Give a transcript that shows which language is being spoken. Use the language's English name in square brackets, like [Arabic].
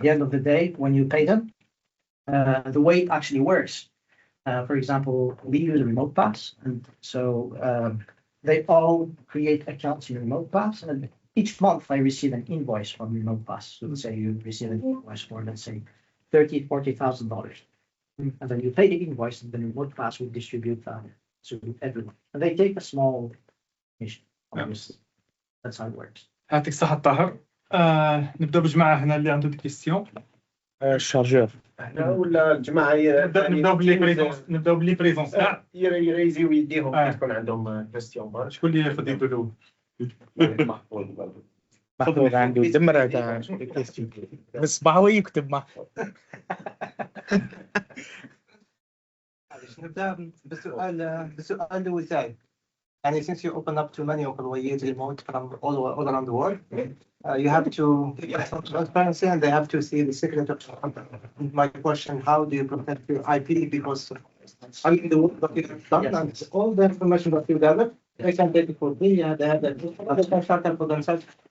[English] At the end of the day, when you pay them, the way it actually works, for example, we use a Remote Pass, and so they all create accounts in Remote Pass, and each month I receive an invoice from Remote Pass. So let's say you receive an invoice for, let's say, $40,000, and then you pay the invoice, and then Remote Pass will distribute that to everyone, and they take a small commission. That's how it works. [Arabic] يعطيك الصحة طاهر. نبدأ بجماعة هنا اللي عنده دي كيستيون. الشارجور. هنا ولا الجماعة نبداو باللي بريزونس. يريزيو يديهم تكون عندهم كيستيون. شكون اللي ياخذ يدو الأول؟ محمود عنده دمرة تاع الكيستيون. بصباحه يكتب محمود. نبدأ بالسؤال الأول تاعي. [English] And since you open up to many employees remote from all around the world, you have to get some transparency and they have to see the secret of the company. My question, how do you protect your IP? Because I mean, the work that you have done and all the information that you gather, they can take it for free and they have the for themselves.